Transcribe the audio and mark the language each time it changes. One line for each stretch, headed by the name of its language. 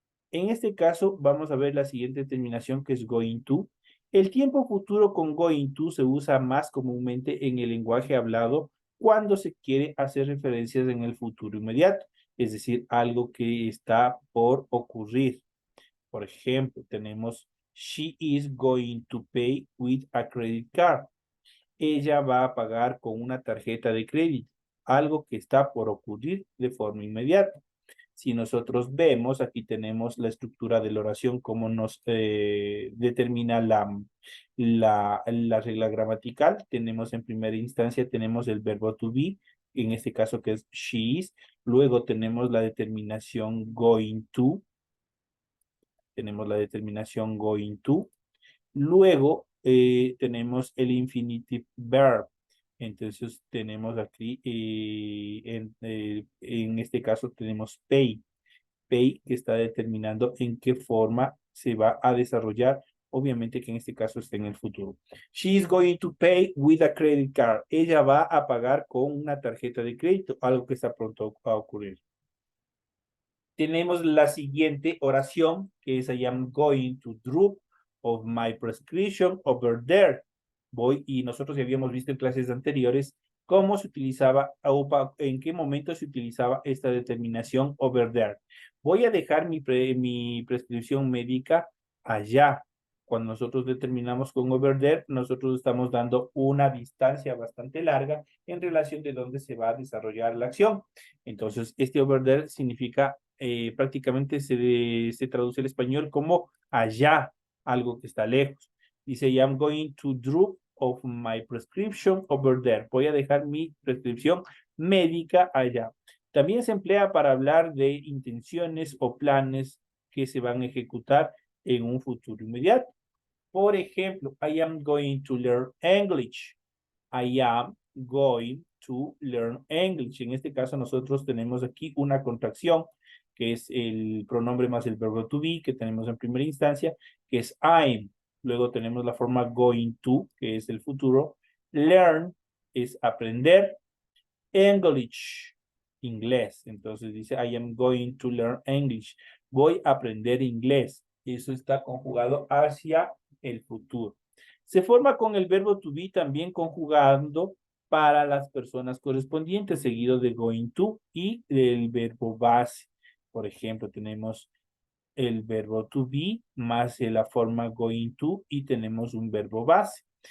Spanish: En este caso, vamos a ver la siguiente terminación, que es going to. El tiempo futuro con going to se usa más comúnmente en el lenguaje hablado cuando se quiere hacer referencias en el futuro inmediato, es decir, algo que está por ocurrir. Por ejemplo, tenemos
English: she is going to pay with a credit card.
Spanish: Ella va a pagar con una tarjeta de crédito, algo que está por ocurrir de forma inmediata. Si nosotros vemos, aquí tenemos la estructura de la oración, cómo nos determina la regla gramatical. Tenemos en primera instancia, tenemos el verbo to be, en este caso que es she is. Luego tenemos la determinación going to. tenemos la determinación going to. Luego tenemos el infinitive verb. Entonces tenemos aquí, en este caso tenemos pay. Pay que está determinando en qué forma se va a desarrollar. Obviamente que en este caso está en el futuro.
English: She is going to pay with a credit card.
Spanish: Ella va a pagar con una tarjeta de crédito, algo que está pronto a ocurrir. Tenemos la siguiente oración, que es
English: I am going to drop of my prescription over there.
Spanish: Voy, y nosotros ya habíamos visto en clases anteriores cómo se utilizaba, o en qué momento se utilizaba esta determinación over there. Voy a dejar mi prescripción médica allá. Cuando nosotros determinamos con over there, nosotros estamos dando una distancia bastante larga en relación de dónde se va a desarrollar la acción. Entonces, este over there significa, prácticamente se traduce al español como allá, algo que está lejos. Dice,
English: I'm going to drop of my prescription over there.
Spanish: Voy a dejar mi prescripción médica allá. También se emplea para hablar de intenciones o planes que se van a ejecutar en un futuro inmediato. Por ejemplo,
English: I am going to learn English. I am going to learn English.
Spanish: En este caso nosotros tenemos aquí una contracción, que es el pronombre más el verbo to be, que tenemos en primera instancia, que es I'm. Luego tenemos la forma going to, que es el futuro. Learn es aprender. English, inglés. Entonces dice,
English: I am going to learn English.
Spanish: Voy a aprender inglés. Eso está conjugado hacia el futuro. Se forma con el verbo to be también conjugando para las personas correspondientes, seguido de going to y del verbo base. Por ejemplo, tenemos el verbo to be más la forma going to y tenemos un verbo base.